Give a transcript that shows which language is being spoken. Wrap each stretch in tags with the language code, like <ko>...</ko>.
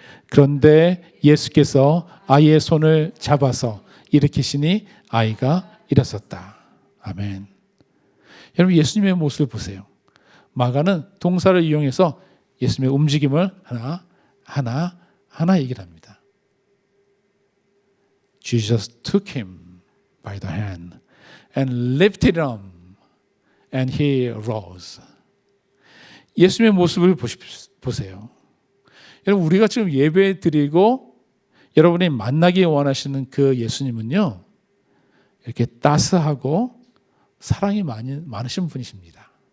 <ko>그런데 예수께서 아이의 손을 잡아서 일으키시니 아이가 일어섰다. 아멘. 여러분, 예수님의 모습을 보세요. 마가는 동사를 이용해서 예수님의 움직임을 하나 얘기를 합니다.</ko> <en>Jesus took him by the hand and lifted him and he rose.</en> <ko>예수님의 모습을 보세요. 여러분, 우리가 지금 예배 드리고 여러분이 만나기 원하시는 그 예수님은요, 이렇게 따스하고 사랑이 많으신 분이십니다.</ko>